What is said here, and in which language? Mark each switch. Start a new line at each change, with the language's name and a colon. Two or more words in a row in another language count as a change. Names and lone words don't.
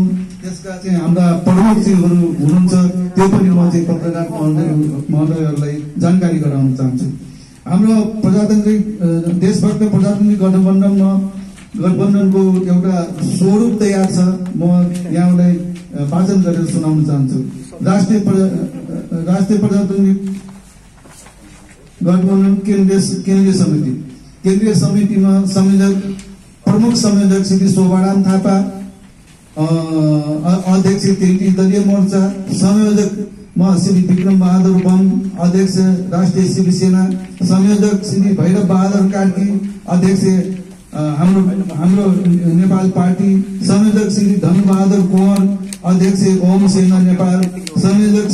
Nepali: त्यसका चाहिँ हाम्रा प्रमुखहरू हुनुहुन्छ, त्यो पनि म चाहिँ पत्रकार महोदयहरूलाई जानकारी गराउन चाहन्छु। हाम्रो प्रजातान्त्रिक देशभक्त प्रजातान्त्रिक गठबन्धनको एउटा स्वरूप तयार छ, म यहाँलाई वाचन गरेर सुनाउन चाहन्छु। राष्ट्रिय प्रजातान्त्रिक गठबन्धन केन्द्रीय समितिमा प्रमुख संयोजक श्री शोभाराम थापा, अध्यक्ष 33 दलीय मोर्चा, संयोजकमा श्री विक्रम बहादुर बम, अध्यक्ष राष्ट्रिय शिवसेना, संयोजक श्री भैरव बहादुर कार्की, अध्यक्ष हाम्रो नेपाल पार्टी, संयोजक श्री धन बहादुर कुँवर, अध्यक्ष ओम सेना नेपाल, संयोजक